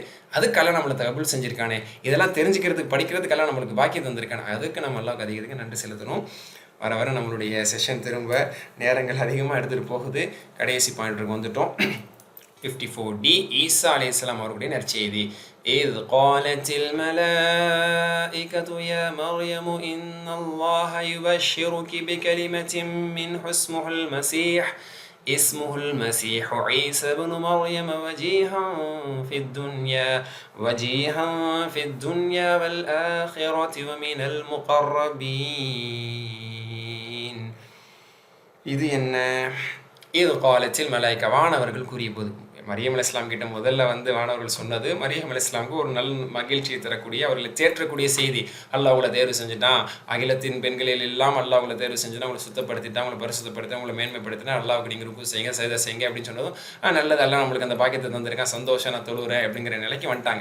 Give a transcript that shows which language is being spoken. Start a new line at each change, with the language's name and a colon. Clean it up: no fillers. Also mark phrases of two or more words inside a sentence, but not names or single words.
Tamil: அதுக்கெல்லாம் நம்மளை தகவல் செஞ்சுருக்கானே, இதெல்லாம் தெரிஞ்சுக்கிறதுக்கு படிக்கிறதுக்கெல்லாம் நம்மளுக்கு பாக்கியம் தந்திருக்கானே, அதுக்கு நம்ம அல்லாஹ்வுக்கு அதிகத்துக்கு நன்றி செலுத்தணும். வர வர நம்மளுடைய செஷன் திரும்ப நேரங்கள் அதிகமாக எடுத்துகிட்டு போகுது. கடைசி பாயிண்ட்டுக்கு வந்துட்டோம். 54D ஈசா அலைஹிஸ்ஸலாம் அவர்களுடைய நற்செய்தி.
Arabic: إذ قالت الملائكة يا مريم إن الله يبشرك بكلمة منه اسمه المسيح عيسى بن مريم وجيها في الدنيا والآخرة ومن المقربين.
Tamil: இது என்ன? இது காலத்தில் மலாய்க்கா வானவர்கள் கூறிய போது மரியம் அலைஹிஸ்ஸலாம் கிட்ட முதல்ல வானவர்கள் சொன்னது மரியம் அலைஹிஸ்ஸலாமுக்கு ஒரு நல்ல மகிழ்ச்சியை தரக்கூடிய, அவர்களை தேற்றக்கூடிய செய்தி. அல்லாஹ் அவங்களை தேர்வு செஞ்சுட்டான், அகிலத்தின் பெண்களில் எல்லாம் அல்லாஹ் அவங்களை தேர்வு செஞ்சுட்டான், அவங்களை சுத்தப்படுத்திட்டான், அவங்களை பரிசுத்தப்படுத்தி அவங்களை மேன்மைப்படுத்தினா அல்லாஹ்வுக்கு நீங்கள் ருக்கு செய்யுங்க, சைதா செய்யுங்க அப்படின்னு சொன்னதும் நல்லது, எல்லாம் நம்மளுக்கு அந்த பாக்கியத்தை தந்திருக்கான், சந்தோஷம், நான் தொழுகிறேன் அப்படிங்கிற நிலைக்கு வந்துட்டாங்க.